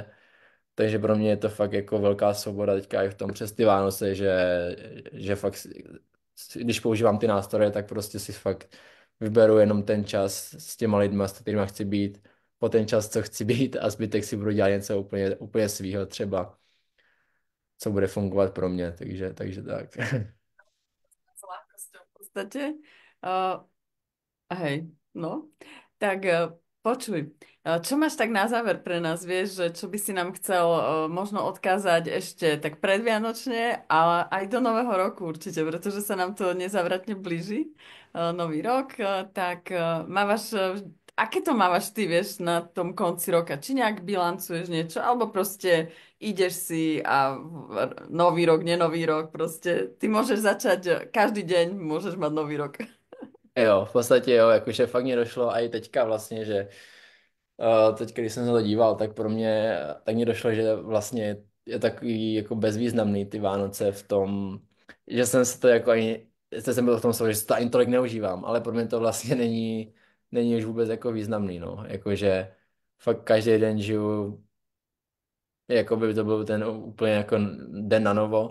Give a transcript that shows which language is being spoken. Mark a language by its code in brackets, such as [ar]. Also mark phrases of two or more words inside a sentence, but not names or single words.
[cs] Takže pro mě je to fakt jako velká svoboda teďka i v tom přes ty Vánoce, že fakt, když používám ty nástroje, tak prostě si fakt vyberu jenom ten čas s těma lidma, s kterými chci být, po ten čas, co chci být a zbytek si budu dělat něco úplně svýho třeba, co bude fungovat pro mě, takže tak. [sk] S ľahkosťou v podstate. Uh, hej, no. Tak počuj, čo máš tak na záver pre nás, vieš, že čo by si nám chcel možno odkázať ešte tak predvianočne, ale aj do nového roku určite, pretože sa nám to nezavratne blíži, nový rok, tak mávaš aké to mávaš ty, vieš, na tom konci roka? Či nejak bilancuješ niečo, alebo proste ideš si a nový rok, nenový rok, proste ty môžeš začať, každý deň môžeš mať nový rok. [cs] Jo, v podstatě jo, jakože fakt mě došlo a i teďka vlastně, že teď, když jsem se to díval, tak pro mě, tak mě došlo, že vlastně je takový jako bezvýznamný ty Vánoce v tom, že jsem se to jako ani, jsem byl v tom stavu, že se to ani tolik neužívám, ale pro mě to vlastně není už vůbec jako významný, no, jakože fakt každý den žiju, jako by to byl ten úplně jako den na novo.